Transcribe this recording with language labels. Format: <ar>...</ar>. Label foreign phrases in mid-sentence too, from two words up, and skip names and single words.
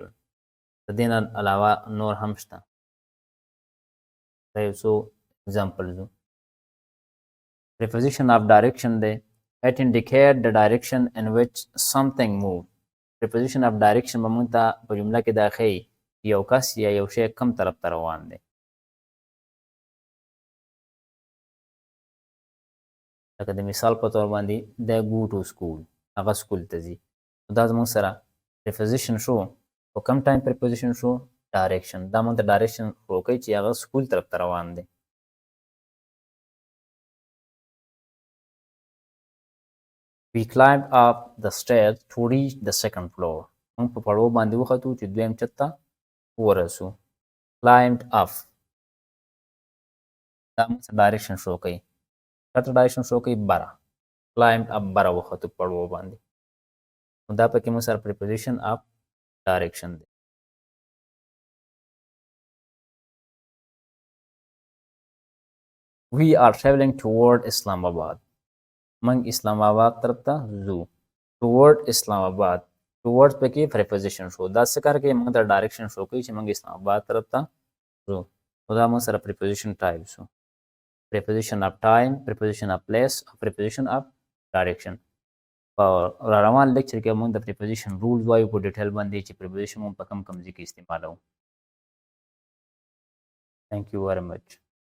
<ps>د دې نه علاوه نور هم شته. دا یو څو examples دي.</ps> <en>preposition of direction دی. it indicate the direction in which something move. preposition of direction</en> <ps>به موږ ته په جمله کې دا ښیي یو کس یا یو شی کوم طرف ته روان دی. لکه د مثال په طور باندې</ps> <en>they go to school.</en> <ps>هغه سکول ته ځي. دا زموږ سره preposition شو. په کم ټایم preposition شو؟ direction. دا موږ ته direction ښوکوي چې هغه سکول طرف ته روان دی.</ps> <en>we climbed up the stairs to reach the second floor.</en> <ps>موږ په پړاو باندې وختو چې دویم چت ته ورسو.</ps> <en>climbed up.</en> <ps>دا موږ ته direction ښوکوي. چاته direction ښوکوي؟ بره.</ps> <en>climbed up</en> <ps>بره وختو پړاو باندې. نو دا پکې موږ سره</ps> <en>preposition of direction</en> <ps>دی.</ps> <en>we are traveling toward Islamabad.</en> <ps>موږ اسلام آباد طرف ته ځو. toward اسلام آباد. towards پکې preposition شو. دا څه کار کوي؟ موږ ته direction شو کوي چې موږ اسلام آباد طرف ته ځو. نو دا موږ سره</ps> <en>preposition type</en> <ps>شو.</ps> <en>preposition of time, preposition of place, او preposition of direction.</en> <ps>په را روان لیکچر کې موږ د</ps> <en>preposition rules</en> <ps>وایو په ډیټیل باندې چې preposition موږ په کم ځای کې استعمالوو.</ps> <en>Thank you very much.</en>